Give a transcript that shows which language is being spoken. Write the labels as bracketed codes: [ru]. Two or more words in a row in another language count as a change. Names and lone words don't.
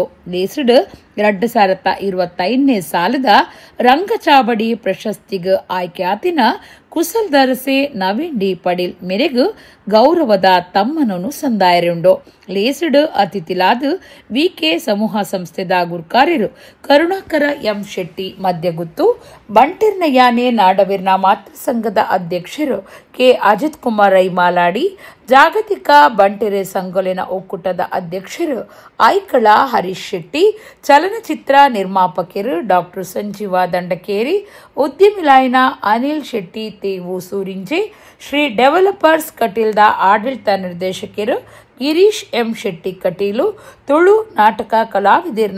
[tcy] ಲೇಸಿಡ್ 2025 ಸಾಲದ ರಂಗಚಾವಡಿ ಪ್ರಶಸ್ತಿಗೆ ಆಯ್ಕೆ ಆತಿನ ಕುಸಲ್ ದರಸೆ ನವೀನ್ ಡಿ ಪಡೀಲ್ ಮೇರೆಗೆ ಗೌರವದ ತಮ್ಮನನ್ನು ಸಂದಾಯರುಂಡು. ಲೇಸಿಡ್ ಅತಿಥಿಲಾದ VK ಸಮೂಹ ಸಂಸ್ಥೆದ ಗುರ್ಕಾರ್ಯರು ಕರುಣಾಕರ ಎಂ ಶೆಟ್ಟಿ ಮಧ್ಯಗುತ್ತು, ಬಂಟೆರ್ನ ಯಾನೆ ನಾಡವಿರ್ನ ಮಾತೃ ಸಂಘದ ಅಧ್ಯಕ್ಷರು ಕೆ ಅಜಿತ್ ಕುಮಾರ್ ರೈ ಮಾಲಾಡಿ, ಜಾಗತಿಕ ಬಂಟೆರೆ ಸಂಗೊಲಿನ ಒಕ್ಕೂಟದ ಅಧ್ಯಕ್ಷರು ಐಕಳ ಹರೀಶ್ ಶೆಟ್ಟಿ, ಚಲನಚಿತ್ರ ನಿರ್ಮಾಪಕರು ಡಾಕ್ಟರ್ ಸಂಜೀವ ದಂಡಕೇರಿ, ಉದ್ಯಮಿಲಾಯನ ಅನಿಲ್ ಶೆಟ್ಟಿ ತೇವು ಸೂರಿಂಜೆ, ಶ್ರೀ ಡೆವಲಪರ್ಸ್ ಕಟೀಲ್ದ ಆಡಳಿತ ನಿರ್ದೇಶಕರು ಗಿರೀಶ್ ಎಂ ಶೆಟ್ಟಿ ಕಟೀಲು, ತುಳು ನಾಟಕ ಕಲಾವಿದರ್ನ